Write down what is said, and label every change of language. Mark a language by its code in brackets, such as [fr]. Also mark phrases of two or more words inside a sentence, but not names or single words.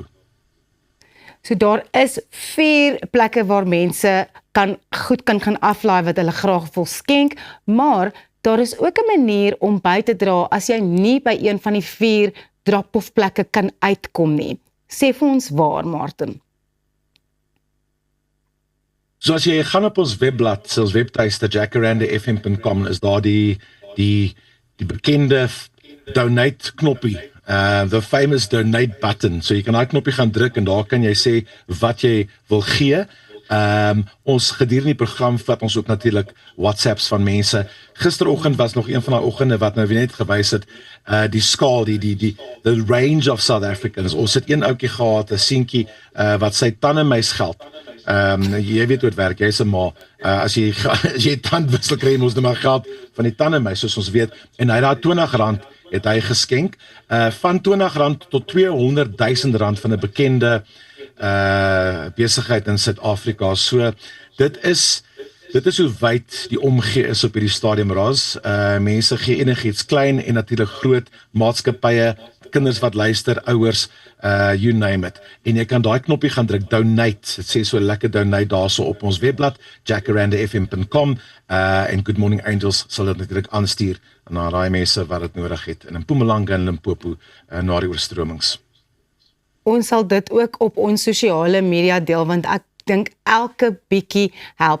[af] So daar is 4 plekke waar mense goed kan gaan aflaai wat hulle graag wil skenk, maar daar is ook 'n manier om by te dra as jy nie by een van die 4 drop-off plekke kan uitkom nie. Sê vir ons waar, Martin. So as jy gaan op ons webblad, ons webtuiste jacarandafm.com, is daar die bekende donate knoppie, [en] the famous donate button. [af] So jy kan daai knoppie gaan druk en daar kan jy sê wat jy wil gee. Ons gedurende die program vat ons ook natuurlik WhatsApps van mense. Gisteroggend was nog een van daai oggende wat nou weer net gewys het, die skaal, [en] the range of South Africans. [af] Ons het een ouetjie gehad, 'n seentjie wat sy tandemys geld. Jy weet hoe dit werk, jy's 'n ma. As jy tandwissel kry, moet jy maar geld van die tandemys, soos ons weet. En hy het daar R20 het hy geskenk, van R20 tot R200,000 van 'n bekende besigheid in Suid-Afrika. So dit is hoe wyd die omgee is op hierdie stadium, Ras. Mense gee enigiets, klein en natuurlik groot, maatskappye, kinders wat luister, ouers, [en] you name it. [af] En jy kan daai knoppie gaan druk, donate. Dit sê so lekker donate daarso op ons webblad, jacarandafm.com, en Good Morning Angels sal dit natuurlik aanstuur na daai mense wat dit nodig het in Mpumalanga en Limpopo na die oorstromings. Ons sal dit ook op ons sosiale media deel, want ek dink elke bietjie help.